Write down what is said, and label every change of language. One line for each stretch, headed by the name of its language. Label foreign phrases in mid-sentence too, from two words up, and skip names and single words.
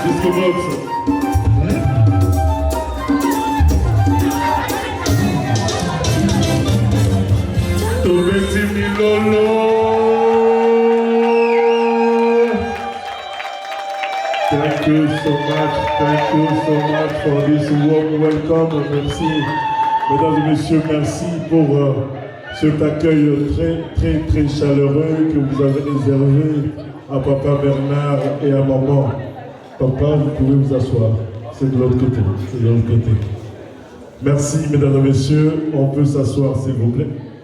Lingala: box. Tobeti Milolo.
English: Thank you so much for this warm welcome.
French: Merci, mesdames et messieurs, merci pour cet accueil très chaleureux que vous avez réservé à Papa Bernard et à Maman. Papa, vous pouvez vous asseoir. C'est de l'autre côté. Merci, mesdames et messieurs. On peut s'asseoir, s'il vous plaît.